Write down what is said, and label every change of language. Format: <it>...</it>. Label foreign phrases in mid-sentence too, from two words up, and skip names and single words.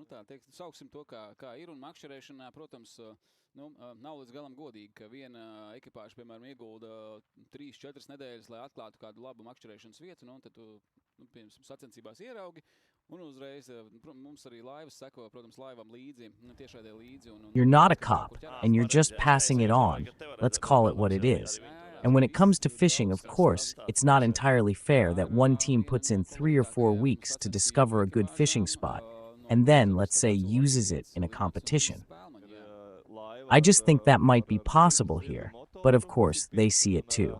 <lv>Tā, sauksim to, kā ir, un makšķerēšanā, protams, nav līdz galam godīgi, ka viena ekipāža, piemēram, iegulda 3-4 nedēļas, lai atklātu kādu labu makšķerēšanas vietu, un tad tu, piemēram, sacensībās ieraugi, un uzreiz mums arī laivas seko, protams, laivam līdzi, tiešādē līdzi.</lv> <en>You're not a cop, and you're just passing it on. Let's call it what it is. And when it comes to fishing, of course, it's not entirely fair that one team puts in 3 or 4 weeks to discover a good fishing spot, and then, let's say, uses it in a competition. I just think that might be possible here, but of course, they see it too.</en>